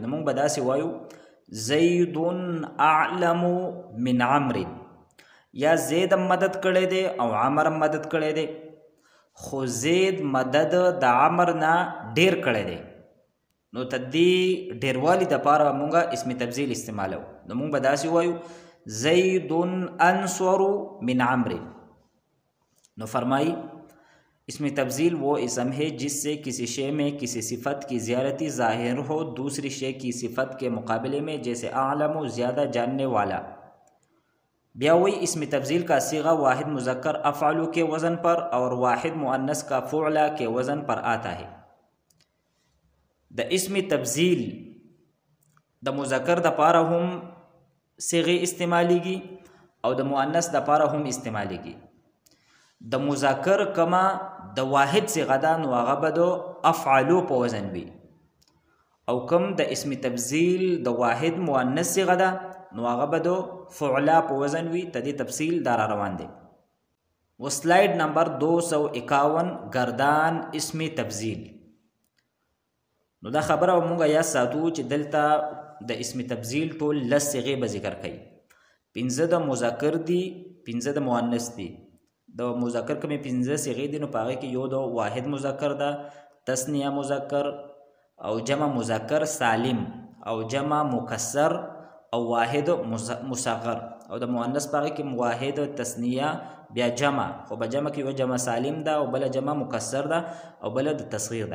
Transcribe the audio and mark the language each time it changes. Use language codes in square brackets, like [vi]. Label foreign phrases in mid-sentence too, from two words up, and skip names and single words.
[ps] نو موږ به داسې وایو [ar] زید اعلم من عمر، [ps] یا زید مدد کړی دی او عمر مدد کړی دی، خو زید مدد د عمر نه ډیر کړی دی، نو تدې ډیروالي دپاره موږ اسم تبذیل استعمالو. نو موږ به داسې وایو [ar] زید انصر من عمر. [ur] نو فرمائی اسم تبذیل وہ اسم ہے جس سے کسی شے میں کسی صفت کی زیادتی ظاہر ہو دوسری شے کی صفت کے مقابلے میں، جیسے اعلم زیادہ جاننے والا. بیا وہی اسم تبذیل کا صیغہ واحد مذکر افعلو کے وزن پر اور واحد مؤنث کا فعلا کے وزن پر آتا ہے. [ps] د اسم تبذیل د مذکر د پاره هم صیغه استعمالیږي او د مؤنث د پاره هم استعمالیږي. د مذکر کما د واحد صیغه ده نو هغه به د افعلو په وزن وي، او کم د اسم تبذیل د واحد مؤنث صیغه ده نو هغه به د فعلا په وزن وي. تدې تفصیل دارا روان دی. و سلائیڈ نمبر 251 گردان اسم تبذیل. نو دا خبره مونږه یا ساتو چې دلته د اسم تبذیل ټول لس صیغې به ذکر کوي. 15 د مذکر دي، 15 د مؤنث دي. د مذکر کومې 15 صیغې دي نو په هغې کې یو د واحد مذکر ده، تثنیه مذکر او جمع مذکر سالم او جمع مکسر او واحد مصغر، او د مؤنث په هغې کې واحد تثنیه بیا جمع، خو په جمع کې یو جمع سالم ده او بله جمع مکسر ده او بله د تصغیر ده.